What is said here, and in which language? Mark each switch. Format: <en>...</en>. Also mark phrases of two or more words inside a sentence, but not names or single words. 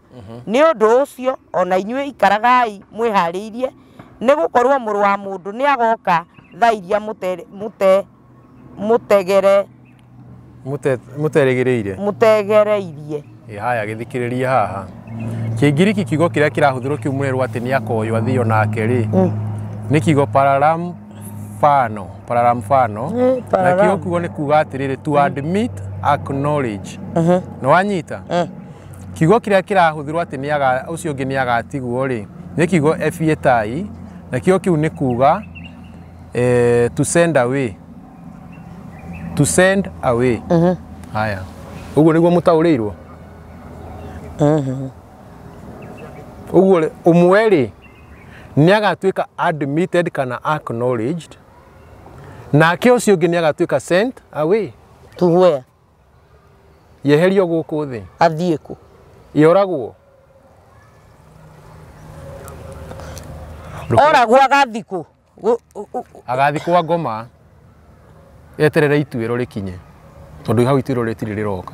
<ki>Nĩ ũndũ ũcio ona inyuĩ ikaragai mwĩharĩirie, nĩ gũkorwo mũrũ wa mũndũ nĩ agoka thaa iria mũtegereirie. Haya gĩthikĩrĩrie haha. Kĩngiriki kiugo kĩrĩa kĩrahũthĩrwo kiumũrĩrwo atĩ nĩ akoywo athio nake rĩ, nĩ kiugo pararamfano. Na kiugo kiugo nĩ kuuga atĩrĩrĩ,</ki> <en>to admit, acknowledge.</en> <ki>Nĩ wanyita? Kiugo kĩrĩa kĩrahũthĩrwo atĩ ũcio ũngĩ nĩ agatigwo rĩ, nĩ kiugo epietai, na kiugo kiu nĩ kuuga</ki> <en>to send away. To send away.</en> <ki>Haya. Ũguo nĩguo mũtaũrĩirwo. Ũguo ũmwe rĩ nĩ agatuĩka admitted kana acknowledged, nake ũcio ũngĩ nĩ agatuĩka</ki> <en>sent away. To where?</en> <ki>Yeherio gũkũ thĩ. Athiĩ kũ? Yoragwo. Oragwo agathiĩ kũ? Agathiĩ kwa Ngoma eterere ituĩro rĩkinye, tondũ hau ituĩro rĩtirĩ rĩroka.</ki>